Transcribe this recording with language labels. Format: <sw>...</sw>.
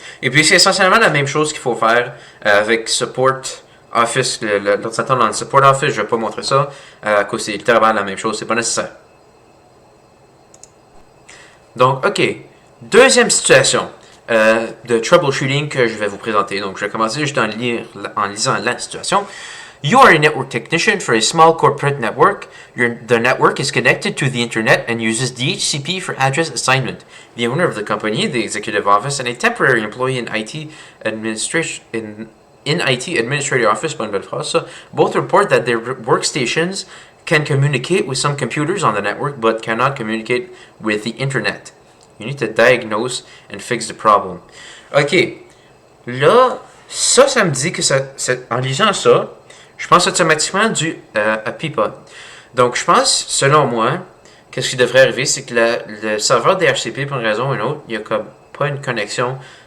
<fr>Et puis c'est essentiellement la même chose qu'il faut faire avec Support Office, l'ordinateur dans le Support Office. Je ne vais pas montrer ça, à cause c'est littéralement la même chose, c'est pas nécessaire. Donc, ok. Deuxième situation de troubleshooting que je vais vous présenter. Donc, je vais commencer juste en lisant la situation.</fr> <en>You are a network technician for a small corporate network. The network is connected to the internet and uses DHCP for address assignment. The owner of the company, the executive office, and a temporary employee in IT administration in IT administrative office,</en> <fr>bonne belle phrase,</fr> <en>both report that their workstations can communicate with some computers on the network but cannot communicate with the internet. You need to diagnose and fix the problem.</en> <fr>Ok, là, ça me dit que en lisant ça, je pense automatiquement du APIPA. Donc, je pense, selon moi, qu'est-ce qui devrait arriver, c'est que le serveur DHCP, pour une raison ou une autre, il n'y a comme pas une connexion.</fr>